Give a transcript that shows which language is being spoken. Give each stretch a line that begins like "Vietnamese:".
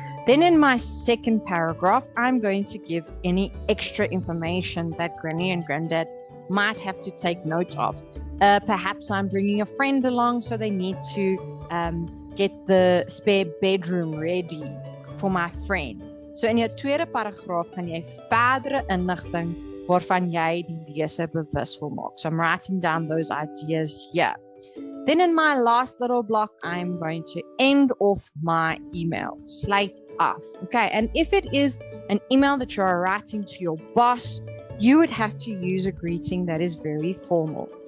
English: Then in my second paragraph, I'm going to give any extra information that Granny and Granddad might have to take note of. Perhaps I'm bringing a friend along, so they need to get the spare bedroom ready for my friend.
Afrikaans: So in jou tweede paragraaf gaan jy verdere inligting waarvan jy die leser bewus wil maak.
English: So I'm writing down those ideas here. Then in my last little block, I'm going to end off my email, slate off. Okay, and if it is an email that you're writing to your boss, you would have to use a greeting that is very formal.